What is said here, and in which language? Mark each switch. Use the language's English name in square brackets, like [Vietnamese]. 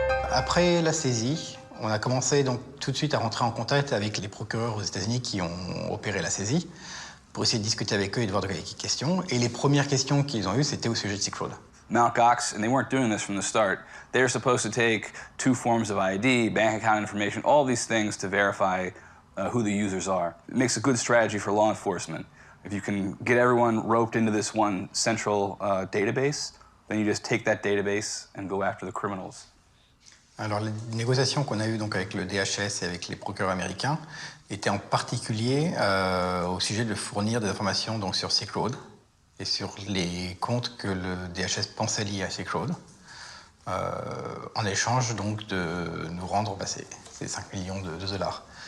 [French] Après la saisie, on a commencé donc tout de suite à rentrer en contact avec les procureurs aux États-Unis qui ont opéré la saisie pour essayer de discuter avec eux et de voir de quelles questions. Et les premières questions qu'ils ont eues, c'était au sujet de Silk Road. [English] Mt.GOX, and they weren't doing this from the start, they were supposed to take 2 forms of ID, bank account information, all these things to verify who the users are. It makes a good strategy for law enforcement. If you can get everyone roped into this one central database, then you just take that database and go after the criminals. [French] Alors, les négociations qu'on a eues donc avec le DHS et avec les procureurs américains étaient en particulier au sujet de fournir des informations donc, sur Silk Road et sur les comptes que le DHS pensait liés à Silk Road, en échange donc de nous rendre ces 5 millions de dollars.